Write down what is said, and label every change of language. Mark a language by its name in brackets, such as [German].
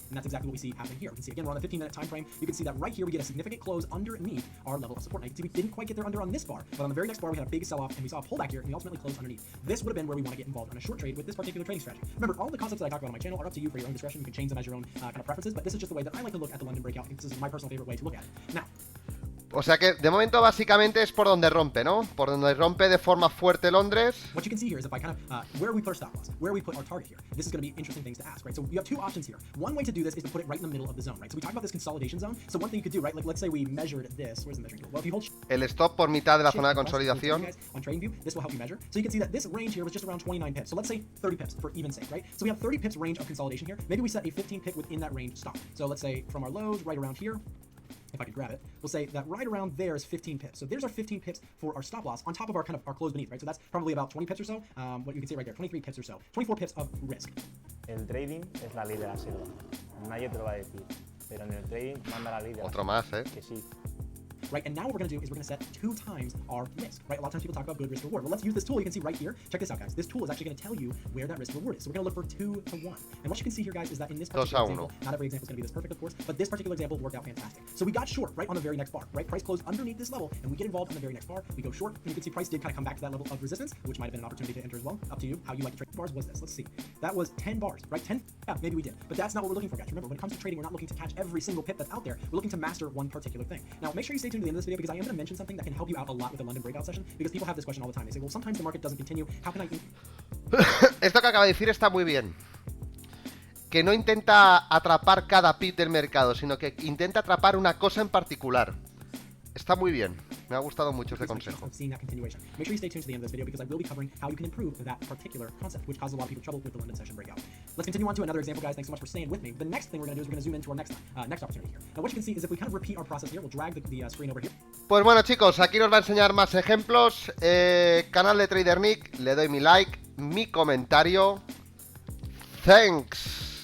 [English] And that's exactly what we see happening here. We can see, again, we're on the 15-minute time frame. You can see that right here we get a significant close underneath our level of support. Now you can see we didn't quite get there under on this bar, but on the very next bar we had a big sell-off, and we saw a pullback here, and we ultimately closed underneath. This would have been where we want to get involved on a short trade with this particular trading strategy. Remember, all the concepts that I talk about on my channel are up to you for your own discretion. You can change them as your own kind of preferences, but this is just the way that I like to look at the London breakout. This is my personal favorite way to look at it. Now, [Spanish] O sea que de momento básicamente es por donde rompe, ¿no? Por donde rompe de forma fuerte Londres. [English] What you can see here is if I kind of where we put our stop loss, where we put our target here. This is going to be interesting things to ask, right? So you have two options here. One way to do this is to put it right in the middle of the zone, right? So we talked about this consolidation zone. So one thing you could do, right? Like let's say we measured this. Where's the measuring tool? Well, if you hold [Spanish] el stop por mitad de la zona de consolidación. [English] On TradingView, this will help you measure. So you can see that this range here was just around 29 pips. So let's say 30 pips for even sake, right? So we have 30 pips range of consolidation here. Maybe we set a 15 pip within that range stop. So let's say from our lows right around here, if I could grab it, we'll say that right around there is 15 pips. So there's our 15 pips for our stop loss on top of our kind of our close beneath, right? So that's probably about 20 pips or so. What you can see right there, 23 pips or so, 24 pips of risk. [Spanish] El trading es la ley de la selva. Nadie te lo va a decir, pero en el trading manda la ley de la Otro más, que sí. [English] Right, and now what we're going to do is we're going to set 2 times our risk, right? A lot of times people talk about good risk reward. Well, let's use this tool. You can see right here. Check this out, guys. This tool is actually going to tell you where that risk reward is. So we're going to look for 2 to 1. And what you can see here, guys, is that in this particular example, not every example is going to be this perfect, of course, but this particular example worked out fantastic. So we got short right on the very next bar, right? Price closed underneath this level, and we get involved on the very next bar. We go short, and you can see price did kind of come back to that level of resistance, which might have been an opportunity to enter as well. Up to you. How you like to trade bars was this. Let's see. That was 10 bars, right? 10? Yeah, maybe we did. But that's not what we're looking for, guys. Remember, when it comes to trading, we're not looking to catch every single pip that's out there. We're looking to master one particular thing. Now, make sure you stay tuned to the end of this video because I am going to mention something that can help you out a lot with the London breakout session because people have this question all the time. They say, well, sometimes the market doesn't continue. How can I... [Spanish] Esto que acaba de decir está muy bien. que no intenta atrapar cada pip del mercado, sino que intenta atrapar una cosa en particular. Está muy bien. Me ha gustado mucho este consejo. [English] Make sure you stay tuned to the end of this video because I will be covering how you can improve that particular concept, which causes a lot of people trouble with the London session breakout. Let's continue on to another example, guys. Thanks so much for staying with me. The next thing we're going to do is we're going to zoom into our next opportunity here. Now, what you can see is if we kind of repeat our process here, we'll drag the screen over here. [Spanish] Pues bueno, chicos, aquí nos va a enseñar más ejemplos. Canal de TRADERNICK, le doy mi like, mi comentario. [English] Thanks.